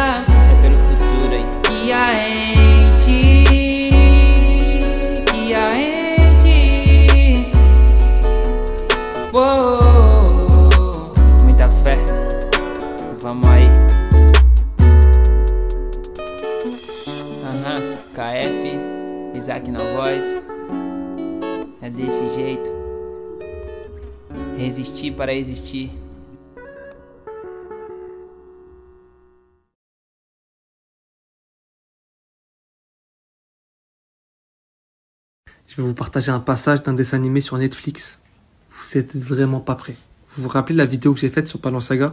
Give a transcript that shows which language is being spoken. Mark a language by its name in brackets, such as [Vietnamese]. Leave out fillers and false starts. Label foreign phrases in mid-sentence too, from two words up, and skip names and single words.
[Portuguese] Que há em ti, muita fé, vamos aí. KF, Isaac na voz, é desse jeito, resistir para existir. [French] Je vais vous partager un passage d'un dessin animé sur Netflix. Vous êtes vraiment pas prêts. Vous vous rappelez la vidéo que j'ai faite sur Balenciaga?